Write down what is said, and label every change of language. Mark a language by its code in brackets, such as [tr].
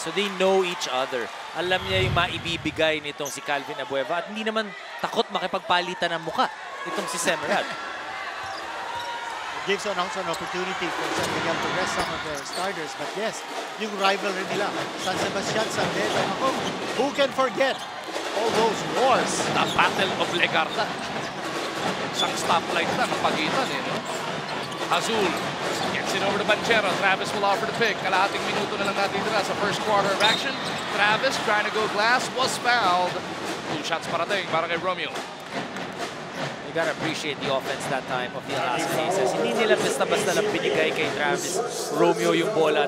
[tl] So they know each other. Alam niya yung maibibigay nitong si Calvin Abueva at hindi naman takot makipagpalitan ng muka itong si Semerad. [en] Gives also an opportunity for San Miguel to rest some of their starters. But yes, [tl] yung rivalry nila, [en] San Sebastian, San Beda, who can forget all those wars? The Battle of Legarda. [tl] Isang stoplight na ng pagitan eh, no? [en] Azul gets it over to Banchero. Travis will offer the pick. [tl] Kalahating minuto na lang natin dira sa first quarter of action. [en] Travis trying to go glass, was fouled. [tl] 2 shots parating para kay Romeo. [en] You gotta appreciate the offense that time of the Alaska Aces. [tl] Hindi nila basta-basta lang binigay kay Travis Romeo yung bola.